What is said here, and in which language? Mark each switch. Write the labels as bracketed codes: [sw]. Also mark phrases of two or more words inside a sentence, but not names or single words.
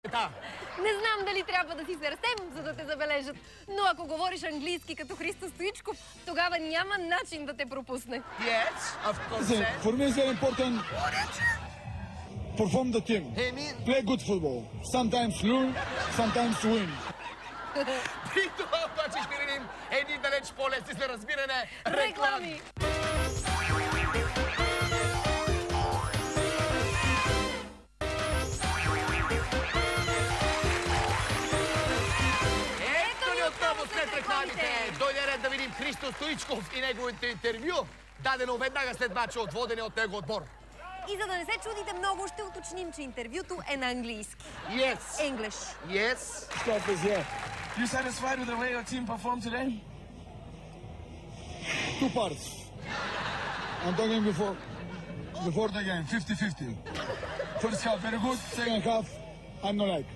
[bg] Не знам дали трябва да си се разтем, за да те забележат, но ако говориш английски като Христо Стоичков, тогава няма начин да те пропусне. [en] Yes, of course. For me, it's very important. Perform the team. Play good football. Sometimes lose, sometimes win. [bg] При това обаче ще видим едни далеч по-лесни за разбиране Реклами! Ето ни отново след рекламите. Дойде ред да видим Христо Стоичков и неговото интервю, дадено веднага след мача от водене от него отбор. И за да не се чудите много, ще уточним, че интервюто е на английски. [en] Yes. English. Yes. Stuff is here. You satisfied with the way your team performed today? Two parts. I'm talking before the game, 50-50. First half very good, second half I'm not like.